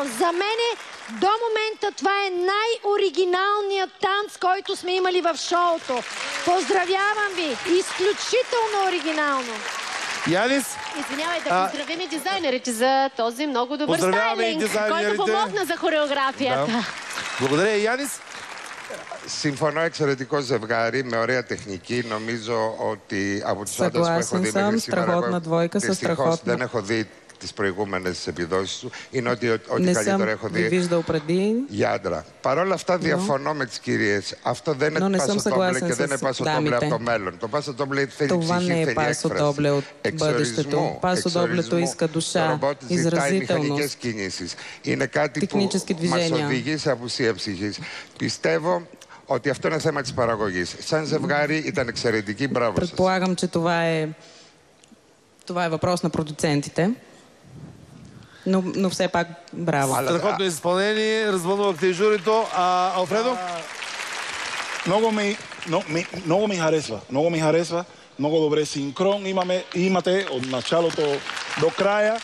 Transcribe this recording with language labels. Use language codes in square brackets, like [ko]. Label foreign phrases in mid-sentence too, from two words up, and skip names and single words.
[bg] За мене до момента това е най-оригиналният танц, който сме имали в шоуто. Поздравявам ви! Изключително оригинално! Янис? Извинявайте, поздравим и дизайнерите за този много добър стайлинг, който помогна за хореографията. Да. Благодаря, Янис. [el] Συμφωνώ, εξαιρετικό ζευγάρι με ωραία τεχνική. Νομίζω ότι από τους άντρες που έχω δει μέχρι σήμερα, δυστυχώς δεν έχω δει τις προηγούμενες επιδόσεις του. Είναι ότι ό,τι καλύτερο έχω δει για άντρα. Παρ' όλα αυτά διαφωνώ με τις κυρίες. Αυτό δεν είναι πασοτόμπλε και δεν είναι πασοτόμπλε από το μέλλον. Το πασοτόμπλε θέλει ψυχή, θέλει έκφραση. Εξορισμού. Το ρομπότ ζητάει μηχανικές κινήσεις. Είναι κάτι που μας οδηγεί σε απουσία ψυχής. Πιστεύω ότι αυτό είναι θέμα της παραγωγής. Σαν ζευγάρι ήταν εξαιρετική. Μπράβο σας. [bg] Предполагам, че това е въпрос на продуцентите. Но все пак браво. Страхотно изпълнение, развълнувахте и журито. Алфредо? Много ми харесва. Много ми харесва. Много добре синхрон имате от началото до края.